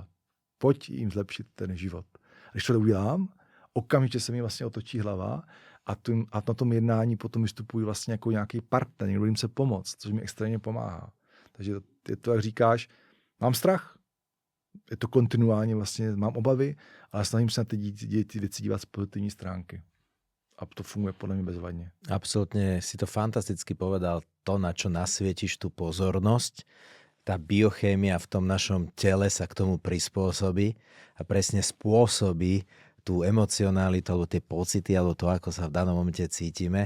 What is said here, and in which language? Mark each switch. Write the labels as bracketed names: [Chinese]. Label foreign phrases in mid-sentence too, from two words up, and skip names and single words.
[Czech] Pojď jim zlepšit ten život. A když to udělám, okamžitě se mi vlastně otočí hlava a na tom jednání potom vystupuji vlastně jako nějaký partner, někdo jim se pomoct, což mi extrémně pomáhá. Takže je to, jak říkáš, mám strach, je to kontinuálně vlastně, mám obavy, ale snažím se na ty věci dívat z pozitivní stránky. [Slovak] A to funguje podľa mňa bezvadne. Absolútne si to fantasticky povedal, to, na čo nasvietiš tú pozornosť. Tá biochémia v tom našom tele sa k tomu prispôsobí a presne spôsobí tú emocionalitu, alebo tie pocity, alebo to, ako sa v danom momente cítime.